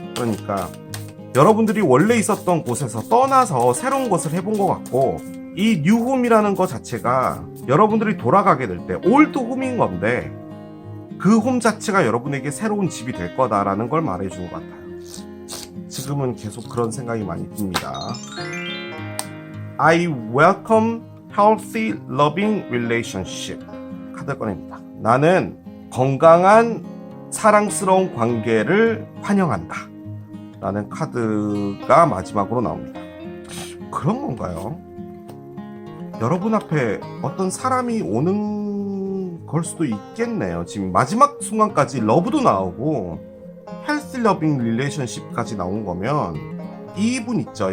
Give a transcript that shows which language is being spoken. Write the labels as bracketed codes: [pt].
[ko] 그러니까 여러분들이 원래 있었던 곳에서 떠나서 새로운 것을 해본 것 같고, 이 뉴홈이라는 것 자체가 여러분들이 돌아가게 될 때 올드 홈인 건데 그 홈 자체가 여러분에게 새로운 집이 될 거다라는 걸 말해주는 것 같아요. 지금은 계속 그런 생각이 많이 듭니다. [en] I welcome healthy loving relationship [ko] 카드 꺼냅니다. 나는 건강한 사랑스러운 관계를 환영한다 라는 카드가 마지막으로 나옵니다. 그런 건가요? 여러분 앞에 어떤 사람이 오는 걸 수도 있겠네요. 지금 마지막 순간까지 러브도 나오고 헬스 러빙 릴레이션십까지 나온 거면 이분 있죠.